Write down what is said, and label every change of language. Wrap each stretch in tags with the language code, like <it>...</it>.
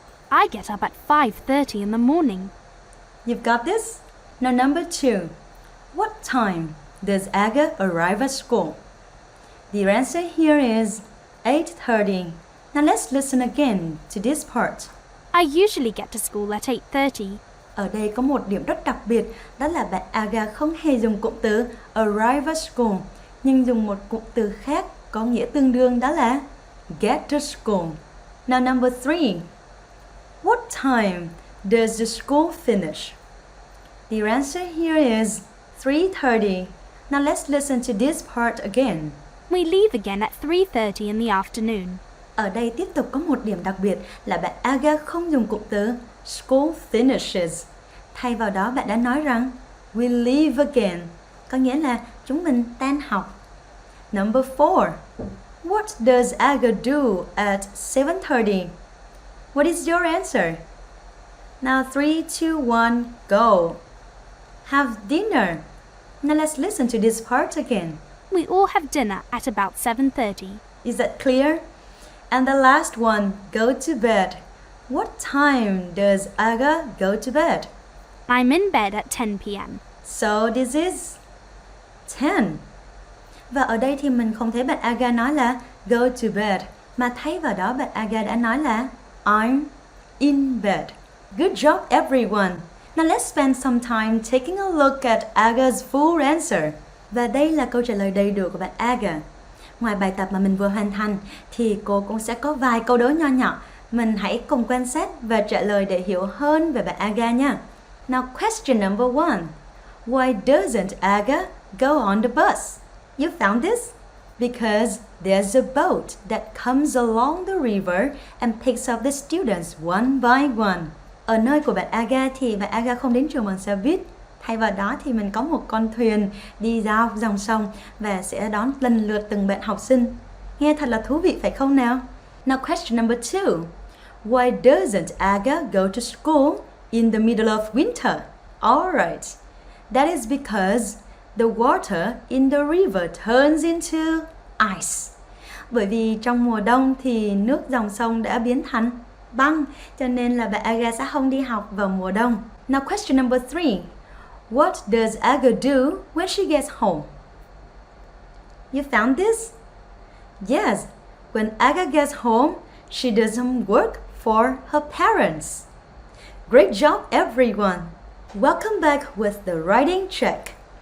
<en>I get up at 5:30 in the morning. You've got this? Now number 2. What time does Aga arrive at school? The answer here is 8:30. Now let's listen again to this part. I usually get to school at 8:30.</en> <vi>Ở đây có một điểm rất đặc biệt, đó là bạn Aga không hề dùng cụm từ</vi> <en>arrive at school,</en> <vi>nhưng dùng một cụm từ khác có nghĩa tương đương, đó là</vi> <en>get to school. Now number 3. What time does the school finish? The answer here is 3:30. Now let's listen to this part again. We leave again at 3:30 in the afternoon.</en> <vi>Ở đây tiếp tục có một điểm đặc biệt là bạn Aga không dùng cụm từ</vi> <en>school finishes.</en> <vi>Thay vào đó bạn đã nói rằng</vi> <en>we leave again,</en> <vi>có nghĩa là chúng mình tan học.</vi> <en>Number 4. What does Aga do at 7:30? What is your answer? Now 3, 2, 1, go. Have dinner. Now let's listen to this part again. We all have dinner at about 7:30. Is that clear? And the last one, go to bed. What time does Aga go to bed? I'm in bed at 10 p.m. So this is 10.</en> <vi>Và ở đây thì mình không thấy bạn Aga nói là</vi> <en>go to bed,</en> <vi>mà thay vào đó bạn Aga đã nói là</vi> <en>I'm in bed. Good job, everyone. Now let's spend some time taking a look at Aga's full answer.</en> <vi>Và đây là câu trả lời đầy đủ của bạn Aga. Ngoài bài tập mà mình vừa hoàn thành thì cô cũng sẽ có vài câu đố nho nhỏ. Mình hãy cùng quan sát và trả lời để hiểu hơn về bạn Aga nha.</vi> <en>Now question number 1. Why doesn't Aga go on the bus? You found this? Because there's a boat that comes along the river and picks up the students one by one.</en> <vi>Ở nơi của bạn Aga thì bạn Aga không đến trường bằng xe buýt. Thay vào đó thì mình có một con thuyền đi ra dòng sông và sẽ đón lần lượt từng bạn học sinh. Nghe thật là thú vị phải không nào?</vi> <en>Now question number 2. Why doesn't Aga go to school in the middle of winter? Alright, that is because the water in the river turns into ice.</en> <vi>Bởi vì trong mùa đông thì nước dòng sông đã biến thành băng, cho nên là bạn Aga sẽ không đi học vào mùa đông.</vi> <en>Now question number 3. What does Aga do when she gets home? You found this? Yes, when Aga gets home, she does some work for her parents. Great job, everyone! Welcome back with the writing check.</en>